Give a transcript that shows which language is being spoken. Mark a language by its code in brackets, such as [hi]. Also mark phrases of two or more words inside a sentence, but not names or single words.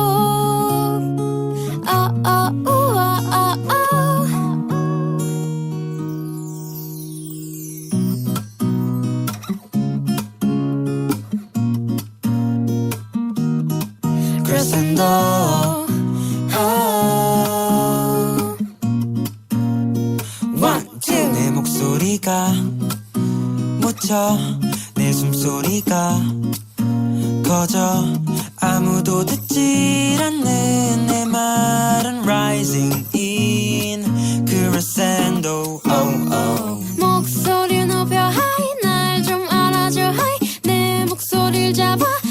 [ko] 그래서 내 목소리가 묻혀 내 숨소리가 커져 아무도 듣질 않는 내 말은 [en] rising in crescendo [ko] 목소리 높여 하이 날 좀 알아줘 하이 내 목소리를 잡아